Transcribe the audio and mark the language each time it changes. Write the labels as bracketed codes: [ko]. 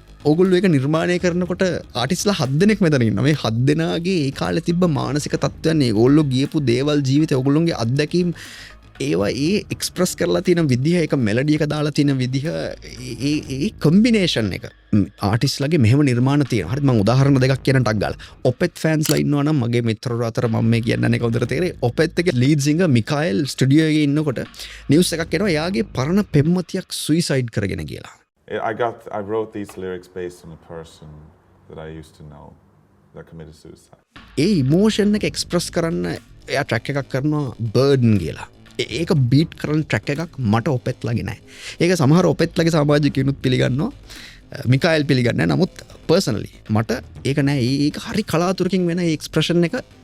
[si] ඕගොල්ලෝ ඒක නිර්මාණය කරනකොට ආටිස්ට්ලා 7 දෙනෙක් මෙතන ඉන්නවා. මේ 7 දෙනාගේ ඒ කාලේ තිබ්බ මානසික තත්ත්වයන්, ඒගොල්ලෝ ගියපු දේවල්, ජීවිතේ, ඕගොල්ලෝගේ අත්දැකීම් ඒවා ඒ එක්ස්ප්‍රස් කරලා තියෙන විදිහ, ඒක මෙලඩි එක දාලා තියෙන විදිහ, ඒ කොම්බිනේෂන් එක ආටිස්ට්ලාගේ මෙහෙම නිර්මාණ තියෙනවා. හරිද? මම උදාහරණ දෙකක් කියන්න ටක් ගාලා. ඔපෙත් ෆෑන්ස්ලා ඉන්නවා නම් මගේ මිත්‍රවරු අතර මම මේ කියන්නේ කවුදට තේරෙයි. ඔපෙත් එකේ ලීඩ් සිංගර් මිකාኤල් ස්ටුඩියෝ එකේ ඉන්නකොට නිවුස් එකක් එනවා. එයාගේ පරණ පෙම්වතියක් සුයිසයිඩ් කරගෙන කියලා. [en] I wrote these lyrics based on a person that I used to know that committed suicide. [si] A emotion එක එක්ස්ප්‍රස් කරන්න එයා ට්‍රැක් එකක් කරනවා බර්ඩන් කියලා. ඒක බීට් කරන ට්‍රැක් එකක් මට ඔපෙත්ලාගේ නැහැ. ඒක සමහර ඔපෙත්ලාගේ සමාජිකයනුත් පිළිගන්නවා. මිකාኤල් පිළිගන්නේ නැහැ. නමුත් පර්සනලි මට ඒක නැහැ. ඒක හරි කලාතුරකින් වෙන ඒ එක්ස්ප්‍රෙෂන් එක.